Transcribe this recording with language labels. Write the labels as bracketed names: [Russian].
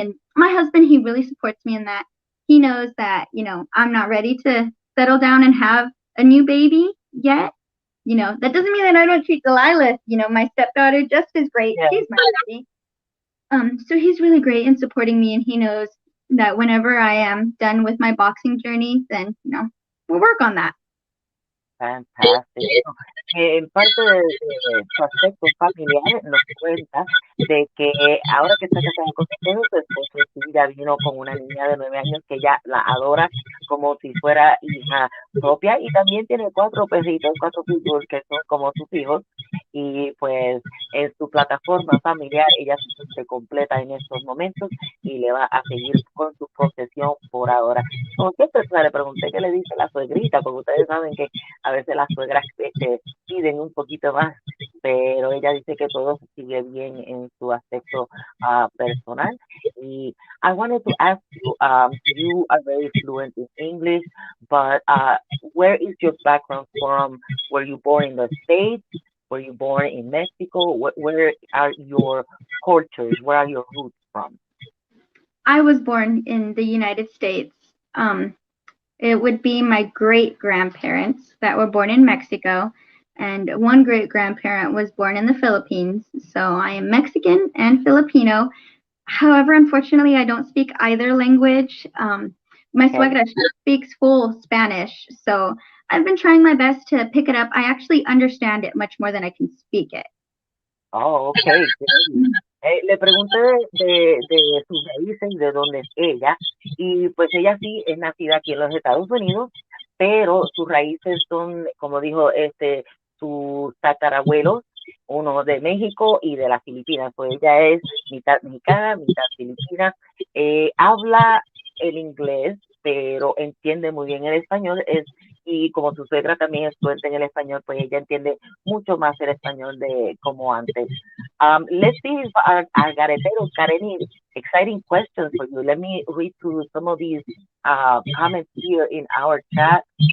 [English] And my husband, he really supports me in that. He knows that, I'm not ready to settle down and have a new baby yet. That doesn't mean that I don't treat Delilah, my stepdaughter, just as great. Yeah. She's my baby. So he's really great in supporting me, and he knows that whenever I am done with my boxing journey, then, we'll work on that. [Spanish] Fantástico. En parte de su aspecto familiar nos cuenta de que ahora que está casada con su esposo sí ya vino con una niña de 9 años que ella la adora como si fuera hija propia y también tiene 4 perritos, 4 pitbulls que son como sus hijos y pues en su plataforma familiar ella se siente completa en estos momentos y le va a seguir con su profesión por ahora. Como siempre le pregunté qué le dice la suegrita, porque ustedes saben que a veces las suegras piden un poquito más, pero ella dice que todo sigue bien en su aspecto personal. [English] Y I wanted to ask you, you are very fluent in English, but where is your background from? Were you born in the States? Were you born in Mexico? Where are your cultures? Where are your roots from? I was born in the United States. It would be my great-grandparents that were born in Mexico, and one great-grandparent was born in the Philippines. So I am Mexican and Filipino. However, unfortunately, I don't speak either language. My suegra speaks full Spanish, so I've been trying my best to pick it up. I actually understand it much more than I can speak it. Oh, okay. [Spanish] Le pregunté de sus raíces y de dónde es ella, y pues ella sí es nacida aquí en los Estados Unidos, pero sus raíces son, como dijo, sus tatarabuelos, uno de México y de las Filipinas, pues ella es mitad mexicana, mitad filipina, habla el inglés, pero entiende muy bien el español, y como su suegra también es fluente en el español, pues ella entiende mucho más el español de como antes. [English] Let's see if our gareteros got any exciting questions for you. Let me read through some of these comments here in our chat.